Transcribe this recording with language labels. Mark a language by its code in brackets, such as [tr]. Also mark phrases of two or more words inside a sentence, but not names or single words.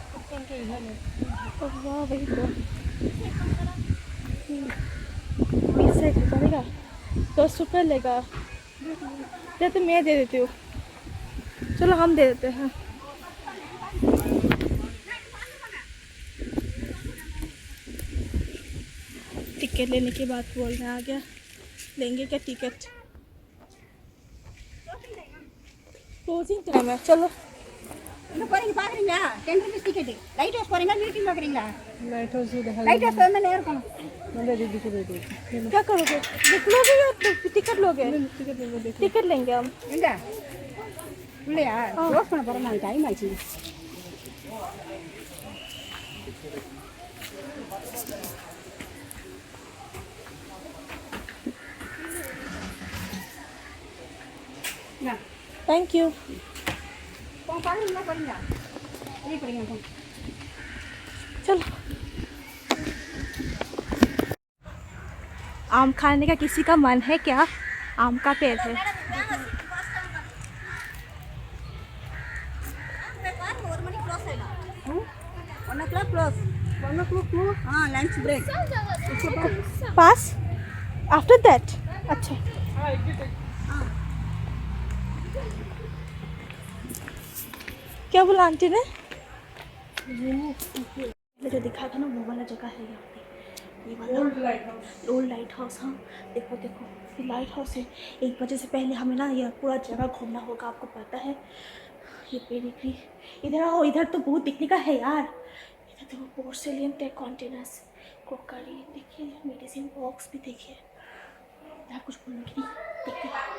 [hi] वाह वही तो 20 से चलेगा 10 रुपये लेगा तो मैं दे देती हूँ चलो हम दे देते हैं टिकट लेने की बात बोल रहे हैं आ गया लेंगे क्या टिकट [en] closing time [hi] है चलो [ta] இங்க போறீங்க பாக்குறீங்களா 10 [en] rupees ticket light house [ta] போறீங்களா மீட்டிங் பாக்குறீங்களா [en] light house light house [ta] வந்து நேரா இருக்கணும் [hi] क्या करोगे बुक लोगे या टिकट लोगे टिकट लेंगे हम [ta] எங்க இல்லையா க்ளோஸ் பண்ண போறோம் நான் டைம் ஆச்சு ना [en] thank you [ta] போங்க பாக்குறீங்களா போறீங்களா வெளிய போறீங்க போங்க [hi] चलो आम खाने का किसी का मन है क्या आम का पेड़ है [ta] ஒரு மணி க்ளோஸ் ஆயிடும் [en] 1 o'clock close 1 o'clock close lunch break pass after that [hi] अच्छा क्या बोला आंटी ने पहले जो दिखा था ना वो वाला जगह है यहाँ पे ये वाला [en] old light house [hi] हाँ देखो देखो ये [en] light house [hi] है 1 बजे से पहले हमें ना ये पूरा जगह घूमना होगा आपको पता है ये पेडिग्री इधर आओ इधर तो बहुत दिखने का है यार इधर देखो [en] porcelain tech containers crockery [hi] देखिए [en] medicine box [hi] भी देखिए आप कुछ बोलूँगी नहीं देखिए